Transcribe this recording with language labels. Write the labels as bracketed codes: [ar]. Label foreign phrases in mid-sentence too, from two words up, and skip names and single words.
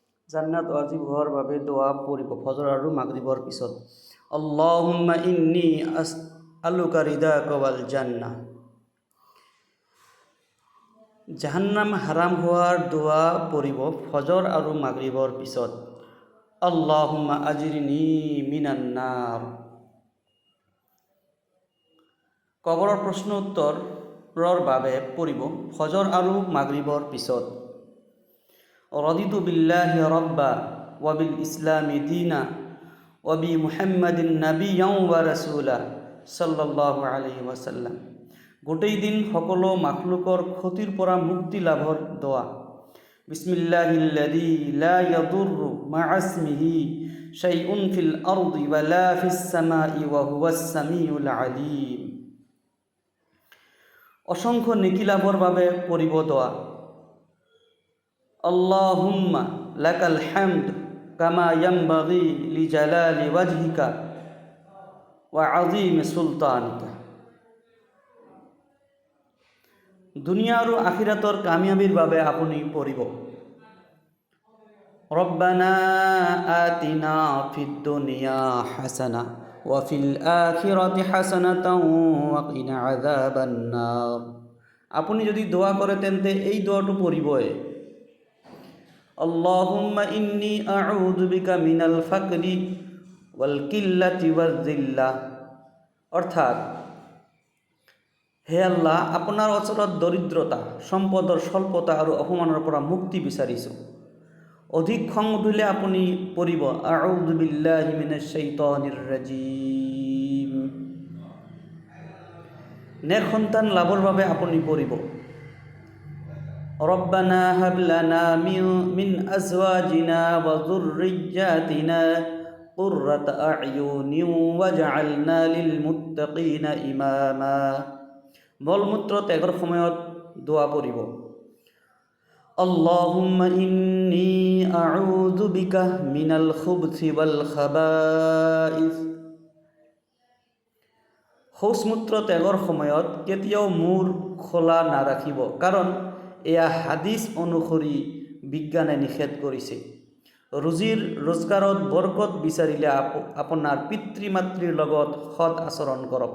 [as] জান্নাত ওয়াজিব হোৱাৰ বাবে দোৱা পঢ়িব ফজৰ আৰু মাগৰিবৰ পিছত। [ar] اللهم إني أسألك رضاك والجنة. [as] জাহান্নাম হাৰাম হোৱাৰ দোৱা পঢ়িব ফজৰ আৰু মাগৰিবৰ পিছত। [ar] اللهم أجرني من النار. [as] কবৰৰ প্ৰশ্ন উত্তৰৰ বাবে পঢ়িব ফজৰ আৰু মাগৰিবৰ পিছত। [ar] رضيت بالله ربا وبالإسلام دينا وبمحمد نبيا ورسولا صلى الله عليه وسلم. [as] গোটেই দিন সকলো মাখলুকৰ ক্ষতিৰ পৰা মুক্তি লাভৰ দোৱা। [ar] بسم الله الذي لا يضر مع اسمه شيء في الأرض ولا في السماء وهو السميع العليم. [as] অসংখ্য নেকি লাভৰ বাবে পঢ়িব দোৱা। [ar] اللهم لك الحمد كما ينبغي لجلال وجهك وعظيم سلطانك. [as] দুনিয়া আৰু আখিৰাতৰ কামিয়াবিৰ বাবে আপুনি পঢ়িব [ar] ربنا آتنا في الدنيا حسنة وفي الآخرة حسنة وقنا عذاب النار. [as] আপুনি যদি দোয়া কৰে তেন্তে এই দোয়াটো পঢ়িবই। [ar] اللهم إني أعوذ بك من الفقر والقلة والذلة. [as] অৰ্থাৎ, হে আল্লাহ, আপোনাৰ ওচৰত দৰিদ্ৰতা, সম্পদৰ স্বল্পতা আৰু অপমানৰ পৰা মুক্তি বিচাৰিছোঁ। অধিক খং উঠিলে আপুনি পঢ়িব [ar] أعوذ بالله من الشيطان الرجيم. [as] নেক সন্তান লাভৰ বাবে আপুনি পঢ়িব [ar] ربنا هب لنا من أزواجنا وذرياتنا قرة أعين واجعلنا للمتقين إماما. [as] মলমূত্ৰ ত্যাগৰ সময়ত দোৱা পঢ়িব [ar] اللهم إني أعوذ بك من الخبث والخبائث. [as] শৌচমূত্ৰ ত্যাগৰ সময়ত কেতিয়াও মূৰ খোলা নাৰাখিব, কাৰণ এয়া হাদিছ অনুসৰি বিজ্ঞানে নিষেধ কৰিছে। ৰোজগাৰত বৰকত বিচাৰিলে আপোনাৰ পিতৃ মাতৃৰ লগত সৎ আচৰণ কৰক।